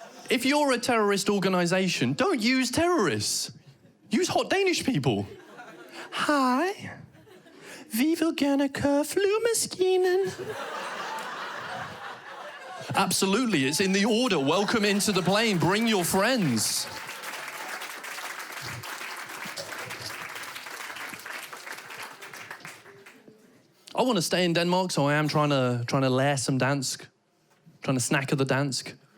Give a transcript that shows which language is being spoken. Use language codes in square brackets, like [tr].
[en] If you're a terrorist organization, don't use terrorists. Use hot Danish people. Hej. [da] Vi vil gerne køre flyvemaskinen. [en] Absolutely, it's in the order. Welcome into the plane. Bring your friends. I want to stay in Denmark, so I am trying to [da] lære [en] some dansk, trying to [da] snakke [en] the dansk.